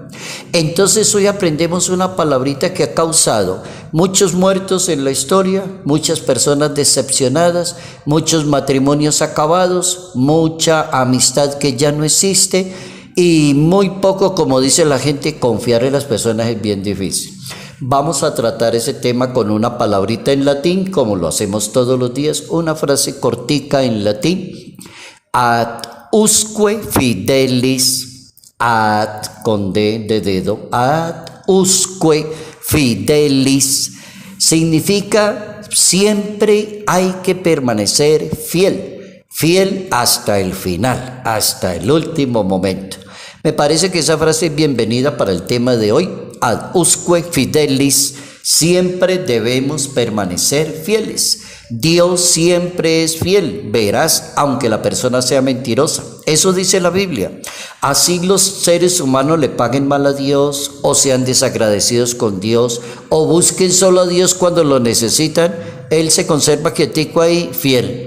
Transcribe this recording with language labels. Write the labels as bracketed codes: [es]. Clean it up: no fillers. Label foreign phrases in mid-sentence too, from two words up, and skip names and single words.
[es] Entonces hoy aprendemos una palabrita que ha causado muchos muertos en la historia, muchas personas decepcionadas, muchos matrimonios acabados, mucha amistad que ya no existe y muy poco, como dice la gente, confiar en las personas es bien difícil. Vamos a tratar ese tema con una palabrita en latín, como lo hacemos todos los días, una frase cortica en latín: [la] ad usque fidelis, [es] ad con D de dedo, [la] ad usque fidelis, [es] significa siempre hay que permanecer fiel, fiel hasta el final, hasta el último momento. Me parece que esa frase es bienvenida para el tema de hoy. [la] Ad usque fidelis, [es] siempre debemos permanecer fieles. Dios siempre es fiel, verás, aunque la persona sea mentirosa. Eso dice la Biblia. Así los seres humanos le paguen mal a Dios, o sean desagradecidos con Dios, o busquen solo a Dios cuando lo necesitan, Él se conserva quietico ahí, fiel.